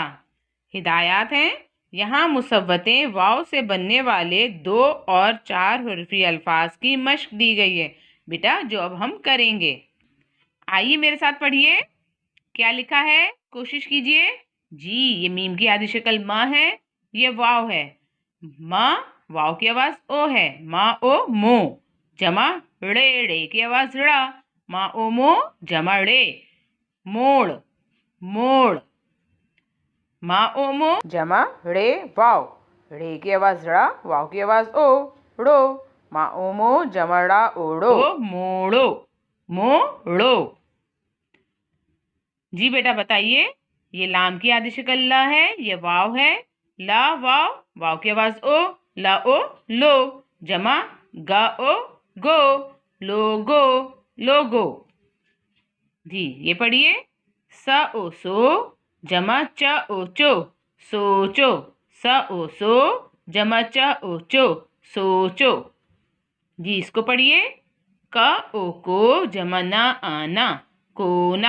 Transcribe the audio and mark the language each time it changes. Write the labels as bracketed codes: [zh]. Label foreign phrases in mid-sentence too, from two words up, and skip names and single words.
[ur] ہدایت ہیں، یہاں مصوتیں واؤ سے بننے والے 2 اور 4 حرفی الفاظ کی مشق دی گئی ہے بیٹا، جو اب ہم کریں گے. آئیے میرے ساتھ پڑھیے. کیا لکھا ہے، کوشش کیجیے۔ جی، یہ میم کی آدھی شکل ماں ہے، یہ واؤ ہے. माँ, واؤ کی آواز او ہے. ماں او مو، جمع ڑے، ڑے کی آواز ڑا. ماں او مو، جمع ڑے۔ موڑ، موڑ. ماں او مو، جمع ڑے واؤ. ڑے کی آواز ڑا، واؤ کی آواز او، ڑو. ماں او مو, جمع ڑا اوڑو۔ موڑو، موڑو. جی بیٹا بتائیے. یہ لام کی آدھی شکل لا ہے، یہ واؤ ہے. لا واؤ، واؤ کی آواز او، لا او لو. جمع گا او گو، لوگو، لوگو. جی یہ پڑھیے۔ س او سو، جمع چ او چو، سوچو. س او سو، جمع چ او چو، سوچو. جی اس کو پڑھیے۔ ک او کو، جمع نا آنا، کونا.